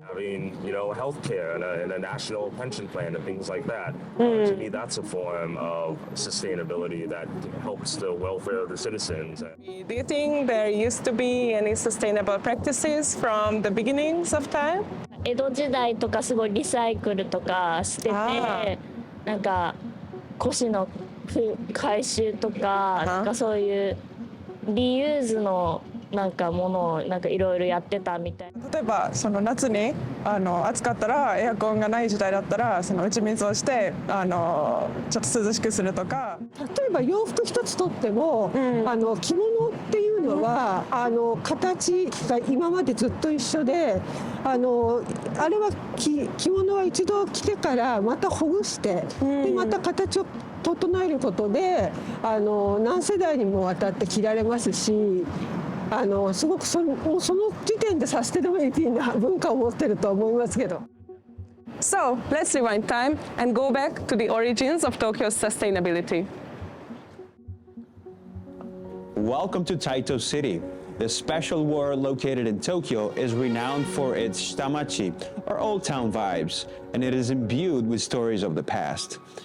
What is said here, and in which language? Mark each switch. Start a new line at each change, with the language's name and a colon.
English: Having, healthcare and a national pension plan and things like that. To me, that's a form of sustainability that helps the welfare of the citizens. Do you think there used to be any sustainable practices from the beginnings of time?
Japanese: 江戸時代とかすごいリサイクルとかしてて、なんか古紙の回収とか、なんかそういうリユーズのなんかものをなんかいろいろやってたみたい。例えばその夏に暑かったらエアコンがない時代だったらその打ち水をしてちょっと涼しくするとか。例えば洋服一つとっても、着物っていうのは形が今までずっと一緒であれは着物は一度着てからまたほぐして、でまた形を整えることで何世代にもわたって着られますし。すごくその時点でサステナビリティな文化を持ってると思いますけど。
English: So let's rewind time and go back to the origins of Tokyo's sustainability. Welcome to Taito City. The special ward located in Tokyo is renowned for its shitamachi, or old town vibes, and it is imbued with stories of the past.